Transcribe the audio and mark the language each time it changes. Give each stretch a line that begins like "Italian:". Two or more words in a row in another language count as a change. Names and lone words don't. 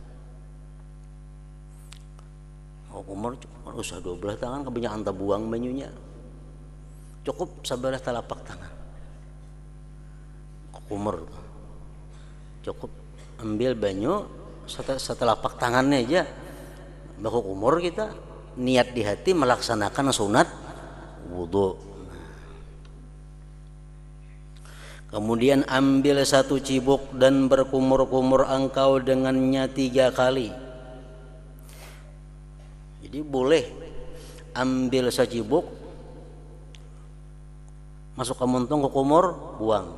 Banjar: Baku kumur usah 12 tangan, kebanyakan buang banyunya. Cukup sebelah telapak tangan. kumur. Cukup ambil banyu setelapak tangannya aja baku kumur, kita niat di hati melaksanakan sunat wudhu. Kemudian ambil 1 cibuk dan berkumur-kumur engkau dengannya 3 kali. Jadi boleh ambil secibuk, masuk ke muntung, ke kumur, buang.